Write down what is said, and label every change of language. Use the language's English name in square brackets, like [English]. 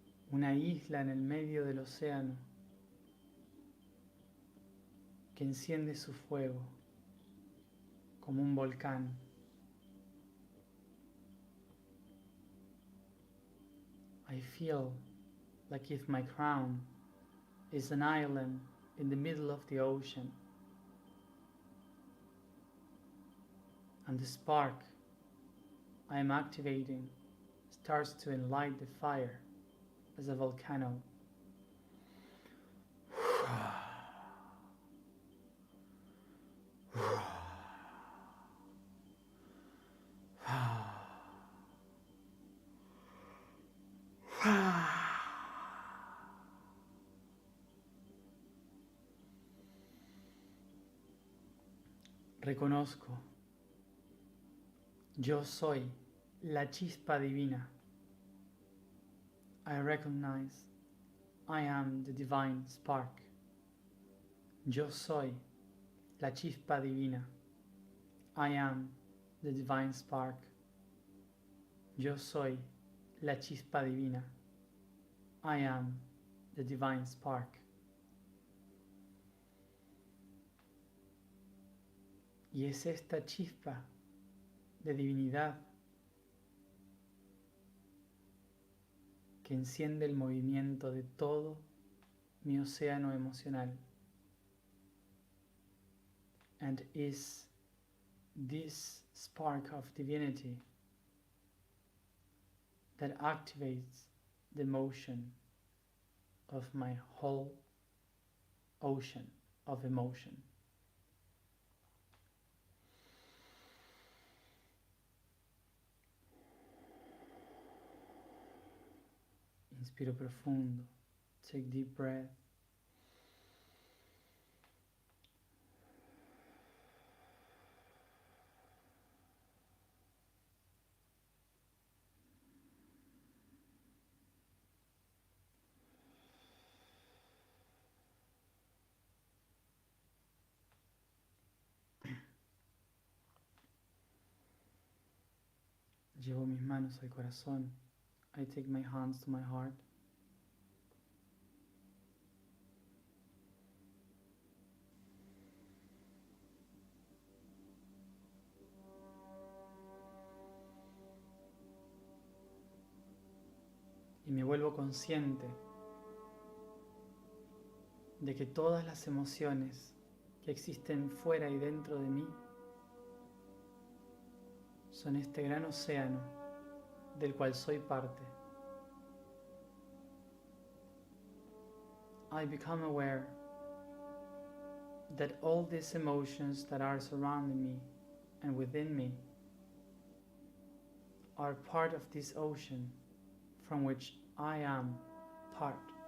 [Spanish] Una isla en el medio del océano que enciende su fuego como un volcán. [English] I feel like if my crown is an island in the middle of the ocean, and the spark I am activating starts to enlight the fire as a volcano. [Spanish] Reconozco, yo soy la chispa divina. [English] I recognize I am the divine spark. [Spanish] Yo soy la chispa divina. [English] I am the divine spark. [Spanish] Yo soy la chispa divina. [English] I am the divine spark. [Spanish] Y es esta chispa de divinidad que enciende el movimiento de todo mi océano emocional. [English] And is this spark of divinity that activates the motion of my whole ocean of emotion. [Spanish] Inspiro profundo. [English] Take deep breath. [Spanish] Llevo mis manos al corazón. [English] I take my hands to my heart. [Spanish] Y me vuelvo consciente de que todas las emociones que existen fuera y dentro de mí son este gran océano del cual soy parte. [English] I become aware that all these emotions that are surrounding me and within me are part of this ocean from which I am part.